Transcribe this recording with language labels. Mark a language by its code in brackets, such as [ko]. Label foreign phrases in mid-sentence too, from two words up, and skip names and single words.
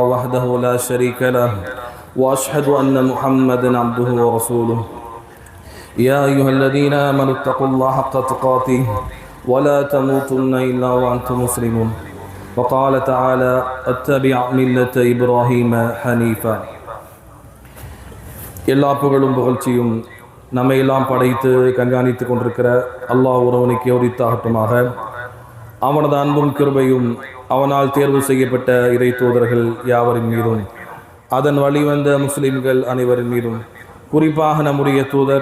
[ar] وحده لا شريك له وأشهد أن محمدا عبده ورسوله يا أيها الذين آمنوا اتقوا الله حق تقاته ولا تموتن إلا وأنتم مسلمون وقال تعالى اتبع ملة إبراهيم حنيفا [ta] எல்லா புகழும் புகழ்ச்சியும் நம்மை எல்லாம் படைத்து கண்காணித்து கொண்டிருக்கிற அல்லாஹ் ஒருவனுக்கு உரித்தாகட்டுமாக. அவனது அன்பும் கிருபையும் அவனால் தேர்வு செய்யப்பட்ட இறை தூதர்கள் யாவரின் மீதும் அதன் வழிவந்த முஸ்லிம்கள் அனைவரின் மீதும் குறிப்பாக நம்முடைய தூதர்